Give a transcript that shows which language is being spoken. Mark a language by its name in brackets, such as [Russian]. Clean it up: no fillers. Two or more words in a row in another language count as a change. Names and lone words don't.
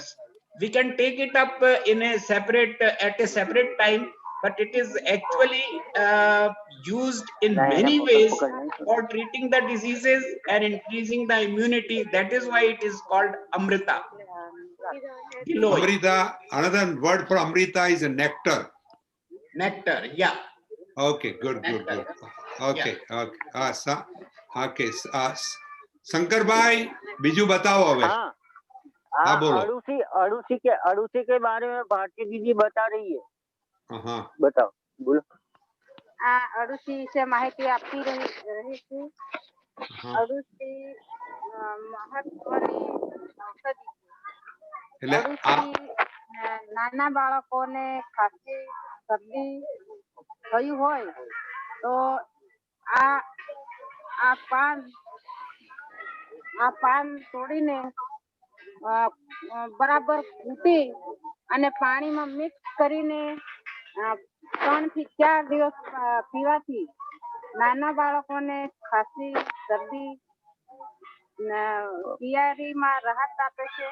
[English] We can take it up in a separate at a separate time, but it is actually used in many ways for treating the diseases and increasing the immunity. That is why it is called Amrita. Amrita, another word for Amrita is a nectar. Nectar, yeah. Okay, good. Okay, yeah. Okay. [Hindi] शंकरभाई बीजू बताओ હવે. हाँ बोलो. अड़ूसी के बारे में भारती दीदी बता रही है. हाँ बताओ, बोलो. [Gujarati] અડુસી વિશે માહિતી આપતી રહી છું. અડુસી મહત્વની ઔષધિ છે. અડુસી નાના બાળકોને ખાંસી શરદી થયું હોય તો આ પાન તોડીને બરાબર કૂટી અને પાણીમાં મિક્સ કરીને 3 થી 4 દિવસ પીવાથી નાના બાળકોને ખાંસી શરદી પિયારીમાં રાહત આપે છે.